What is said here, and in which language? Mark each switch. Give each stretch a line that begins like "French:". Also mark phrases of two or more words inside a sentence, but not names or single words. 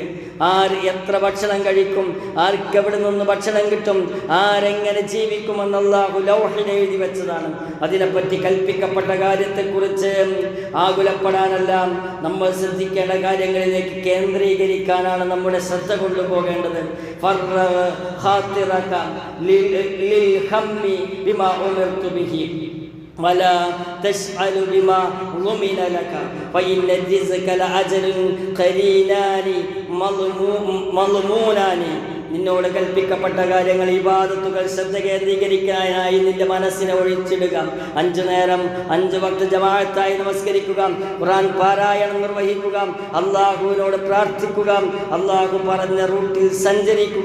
Malayalam: ആര് എത്ര ഭക്ഷണം കഴിക്കും, ആർക്ക് എവിടെ നിന്ന് ഭക്ഷണം കിട്ടും, ആരെങ്ങനെ ജീവിക്കുമെന്ന് അല്ലാഹു ലൗഹിൽ എഴുതി വെച്ചതാണ്. അതിനെപ്പറ്റി കൽപ്പിക്കപ്പെട്ട കാര്യത്തെക്കുറിച്ച് ആകുലപ്പെടാനല്ല, നമ്മൾ ശ്രദ്ധിക്കേണ്ട കാര്യങ്ങളിലേക്ക് കേന്ദ്രീകരിക്കാനാണ് നമ്മുടെ ശ്രദ്ധ കൊണ്ടുപോകേണ്ടത്.
Arabic: ولا تشعل بما ضمن لك فإن الرزق لأجل قرينان مضمونان.
Malayalam: നിന്നോട് കൽപ്പിക്കപ്പെട്ട കാര്യങ്ങൾ, ഇബാദത്തുകൾ ശ്രദ്ധ കേന്ദ്രീകരിക്കാനായി നിന്റെ മനസ്സിനെ ഒഴിച്ചിടുക. 5 നേരം 5 വക്ത് ജമാഅത്തായി നമസ്കരിക്കുക, ഖുർആൻ പാരായണം നിർവഹിക്കുക, അല്ലാഹുവിനോട് പ്രാർത്ഥിക്കുക, അല്ലാഹു പറഞ്ഞ റൂട്ടിൽ സഞ്ചരിക്കുക.